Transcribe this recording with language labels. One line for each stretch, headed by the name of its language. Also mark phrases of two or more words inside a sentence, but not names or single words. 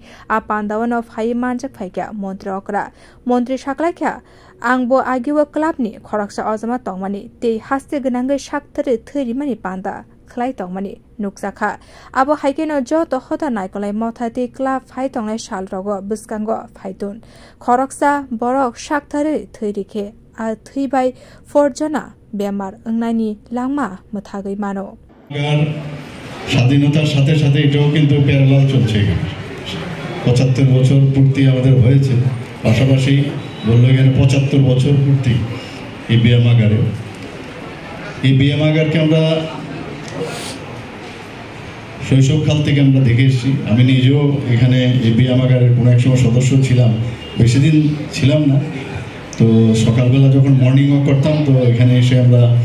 Kok Borok: a pandawan of hai manjak phaikya mantri okra mantri shaklakya Angbo agiwa clubni khoraksa azama tongmani te haste ganangai shakthare thairimani panda khlai tongmani nuksakha abo haikeno jo to hoda naikolai mothate club phai tonglai shalrogo buskango phaitun khoraksa borok shakthare thairike a thaibai forjana bemar angnani langma muthagai mano
Bangla: স্বাধীনতার সাথে সাথে এটাও কিন্তু প্যারালাল চলছে 75 বছর পূর্তি আমাদের হয়েছে পাশাপাশি বললো এখানে 75 বছর পূর্তি এই বিয়ামাগারকে আমরা শৈশবকাল থেকে আমরা দেখে এসেছি আমি নিজেও এখানে এই বিয়ামাগারের কোনো এক সময় সদস্য ছিলাম বেশি দিন ছিলাম না তো সকালবেলা যখন
English: morning walk
Bangla: করতাম তো এখানে এসে আমরা